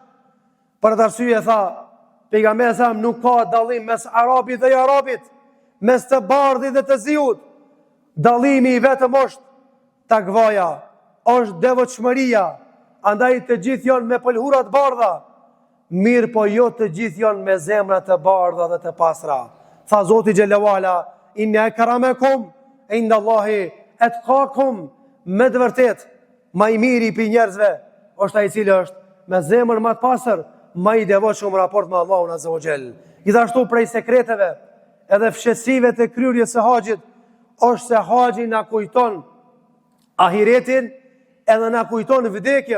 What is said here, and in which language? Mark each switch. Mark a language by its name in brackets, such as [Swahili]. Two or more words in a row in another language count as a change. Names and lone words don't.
[Albanian] Për atë arsye tha pejgamberi sa nuk ka dallim mes arabit dhe arabit, mes të bardhit dhe të ziut. Dallimi i vetëm është takvaja, është devotshmëria. Andaj të gjithë janë me pëlhura të bardha, mirë po jo të gjithë janë me zemra të bardha dhe të pastra. [Arabic] Tha Zoti جل وعلا إن أكرمكم عند الله أتقاكم, [Albanian] me të vërtet më i miri pi njerëzve është ai i cili është me zemër më të pastër, më i devotshëm në raport me Allahun [Arabic] عز وجل. [Albanian] Gjithashtu prej sekreteve edhe fshesive të kryerjes së haxhit është se haxhi na kujton ahiretin edhe na kujton vdekjen.